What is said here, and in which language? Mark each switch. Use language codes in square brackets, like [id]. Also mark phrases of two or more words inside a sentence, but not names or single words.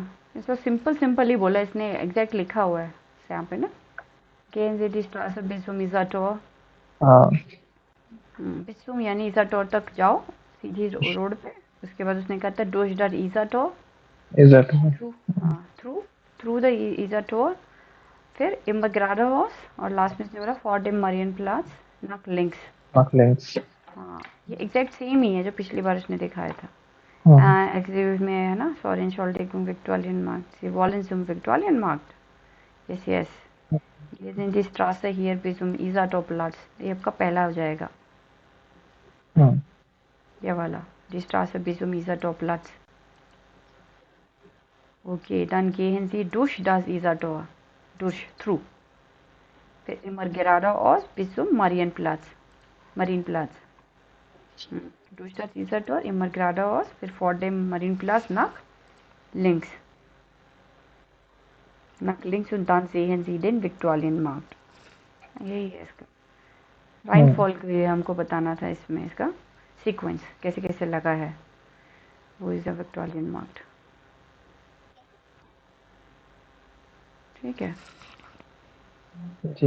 [hi] इसका सिंपल ही बोला इसने, एग्जैक्ट लिखा हुआ है यहाँ पे ना। [de] Gehen Sie die Straße bis zum Isartor. [hi] बिस्सुम यानी ईसाटोर तक जाओ सीधी रोड पे। उसके बाद उसने कहा था [de] durch das Isartor, [en] through the Isartor, [de] फिर immer geradeaus, [hi] और लास्ट में इसने बोला [de] vor dem Marienplatz nach links। [hi] हाँ, ये एग्जैक्ट सेम ही है जो पिछली बार उसने दिखाया था। एग्जीक्यूटिव में है ना, [de] sorry Entschuldigung, Viktualienmarkt, Sie wollen zum Viktualienmarkt? Yes। ये sind die Straße hier bis zum Isartorplatz, [hi] ये आपका पहला हो जाएगा, ये वाला, [de] die Straße bis zum Isartorplatz। Okay, dann gehen Sie durch das Isartor, through, फिर immer geradeaus bis zum Marienplatz। Durch das Isartor immer geradeaus, फिर vor dem Marienplatz nach links und dann sehen Sie den Viktualienmarkt। [hi] यही है इसका राइनफॉल के लिए हमको बताना था, इसमें इसका सीक्वेंस कैसे कैसे लगा है, वो [en] is the [hi] विक्टोरियनमार्क्ट। ठीक है जी।